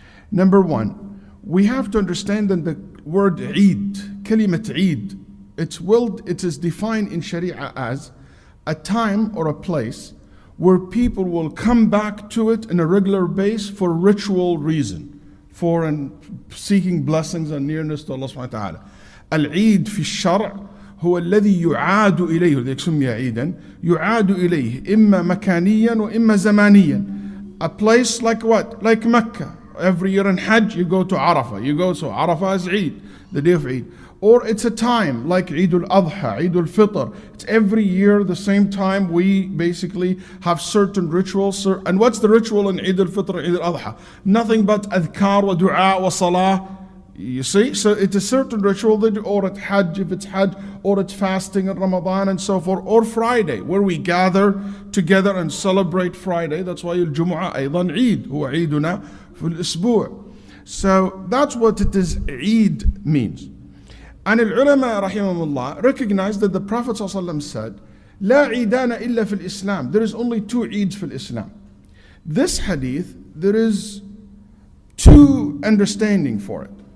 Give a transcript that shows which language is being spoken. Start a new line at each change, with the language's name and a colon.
English: Number one, we have to understand that the word Eid, kalimat Eid, it is defined in Sharia as a time or a place where people will come back to it on a regular basis for ritual reason, for seeking blessings and nearness to Allah subhanahu wa ta'ala.
Arabic: Al-Eid fi al-Shar' هو الذي يعاد إليه، ولذلك سمي عيدا، يعاد إليه إما مكانيا وإما زمانيا.
English: A place like what? Like Mecca. Every year in Hajj you go to Arafah. So Arafah is Eid, the day of Eid. Or it's a time like Eid al-Adha, Eid al-Fitr. It's every year the same time we basically have certain rituals. And what's the ritual in Eid al-Fitr, Eid al-Adha? Nothing but adhkar wa du'a wa salah. You see, so it's a certain ritual that, or at Hajj if it's Hajj, or it's fasting in Ramadan and so forth, or Friday where we gather together and celebrate Friday. That's why
Arabic: al-Jumu'ah أيضا Eid, هو عيدنا في الأسبوع.
English: So that's what it is, Eid means. And al-ulama rahimahumullah recognize that the Prophet ﷺ said,
Arabic: لا عيدان إلا في الإسلام.
English: There is only two Eids في Islam. This hadith, there is two understanding for it.